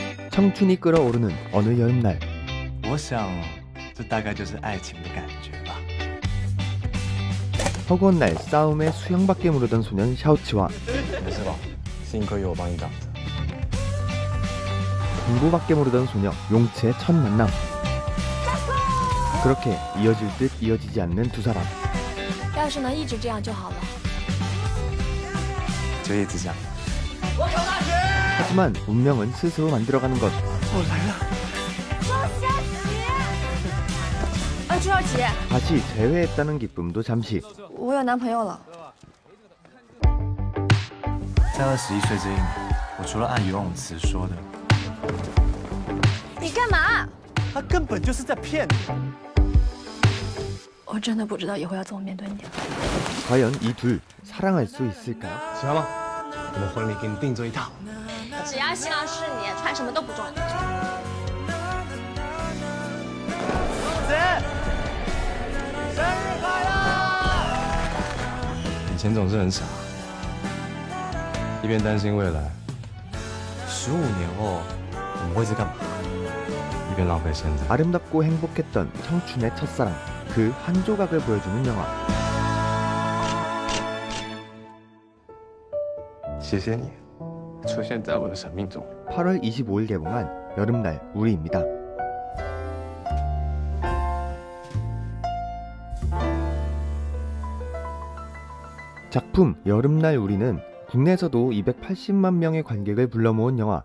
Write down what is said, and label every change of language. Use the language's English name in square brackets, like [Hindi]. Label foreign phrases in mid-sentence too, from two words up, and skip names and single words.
[Korean] 청춘이 끓어오르는 어느 여름날 [Chinese] 我想，这大概就是爱情的感觉吧。 [Korean] 허구한 날 싸움에 수영밖에 모르던 소년 샤오치와 [Chinese] 没事吧？幸亏有我帮你挡着。 [Korean] 공부밖에 모르던 소녀 용치의 첫 만남. 그렇게 이어질 듯 이어지지 않는 두 사람. [Chinese] 要是能一直这样就好了。就一直这样。 [Korean] 하지만 운명은 스스로 만들어가는 것. [Chinese] 朱小姐， [Korean] 다시 재회했다는 기쁨도 잠시. [Chinese] 我有男朋友了。在21岁这一年，我除了按游泳池说的，你干嘛？他根本就是在骗你。我真的不知道以后要怎么面对你了。 [Korean] 과연 이 둘 사랑할 수 있을까요? [Chinese] 喜欢吗？我们婚礼给你定做一套。只要新郎是你，穿什么都不重要。姐，生日快乐！以前总是很傻，一边担心未来，15年后我们会是干嘛？一边浪费现在。 [Korean] 아름답고 행복했던 청춘의 첫사랑. 그 한 조각을 보여주는 영화. [Chinese] 谢谢你出现在我的生命中。 [Korean] 8월 25일 개봉한 여름날 우리입니다. 작품 여름날 우리는 국내에서도 280만 명의 관객을 불러 모은 영화.